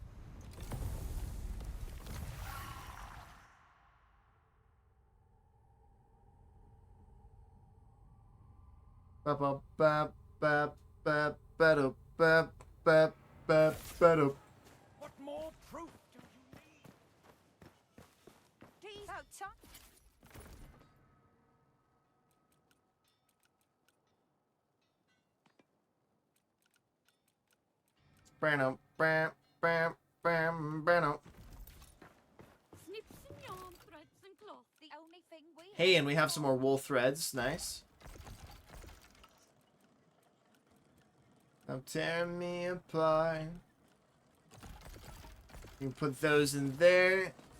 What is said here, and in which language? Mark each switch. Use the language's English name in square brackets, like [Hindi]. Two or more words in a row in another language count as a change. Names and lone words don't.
[English] Ba ba ba ba ba ba ba ba ba ba. What more proof do you need? Please, outside. Bam bam bam bam bam. Snips and yarn, threads and cloth. The only thing we Hey, and we have some more wool threads. Nice. Don't tear me apart. You can put those in there.